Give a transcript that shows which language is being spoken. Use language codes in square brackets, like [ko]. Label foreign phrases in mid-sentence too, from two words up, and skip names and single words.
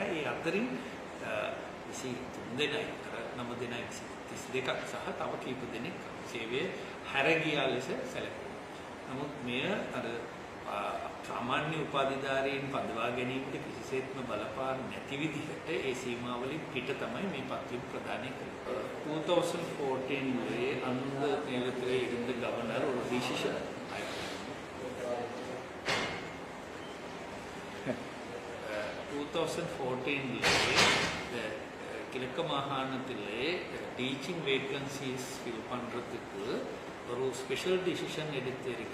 [si] ඒ අතරින් 23 දෙනයි 9 දෙනයි 32ක් සහ තව කීප දෙනෙක් සේවය හැරගියා ලෙස සැලකුවා. නමුත් මෙය අර සාමාන්‍ය උපාධිධාරීන් පදවා ගැනීමට කිසිසේත්ම බලපාන නැති විදිහට ඒ සීමාවලින් පිට තමයි මේ පත්වීම ප්‍රදානය කළේ. [ta] 2014 அந்த நேரத்தில் இருந்த கவர்னர் ஒரு டிசிஷன் 2014 கிழக்கு மாகாணத்திலே [en] teaching vacancies fill [ta] பண்ணுறதுக்கு ஒரு [en] special decision [ta] எடுத்திருக்கு.